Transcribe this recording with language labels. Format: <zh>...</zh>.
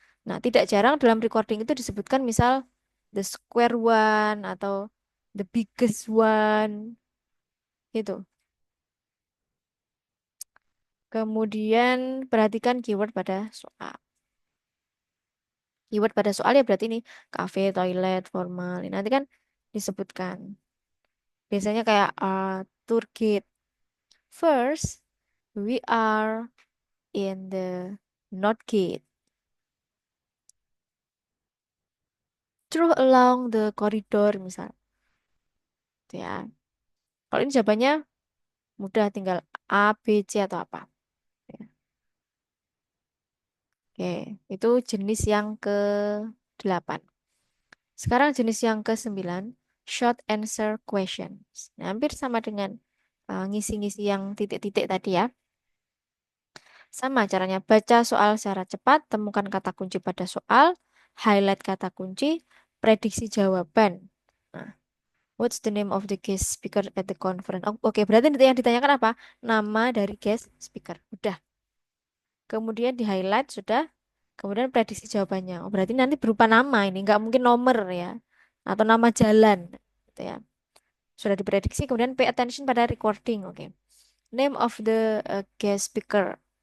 <id>Nah, tidak jarang dalam recording itu disebutkan misal</id> <en>the square one</en> <id>atau</id> <en>the biggest one</en> <id>gitu. Kemudian perhatikan keyword pada soal. Keyword pada soal ya berarti ini cafe, toilet, formal. Ini nanti kan disebutkan. Biasanya kayak tour guide.</id> <en>First, we are in the North Gate. Through along the corridor</en> <id>misal. Gitu ya. Kalau ini jawabannya mudah, tinggal A, B, C atau apa. Ya. Oke, itu jenis yang ke-8. Sekarang jenis yang ke-9, short answer questions. Nah, hampir sama dengan ngisi-ngisi yang titik-titik tadi ya. Sama caranya, baca soal secara cepat, temukan kata kunci pada soal, highlight kata kunci, prediksi jawaban.</id> <en>Nah, what's the name of the guest speaker at the conference?</en> <id>Oh, oke, berarti yang ditanyakan apa? Nama dari guest speaker. Udah. Kemudian di highlight sudah. Kemudian prediksi jawabannya. Oh, berarti nanti berupa nama ini, nggak mungkin nomor ya, atau nama jalan, gitu ya. Sudah diprediksi. Kemudian</id> <en>pay attention</en> <id>pada recording. Oke.</id> <en>Name of the guest speaker.</en>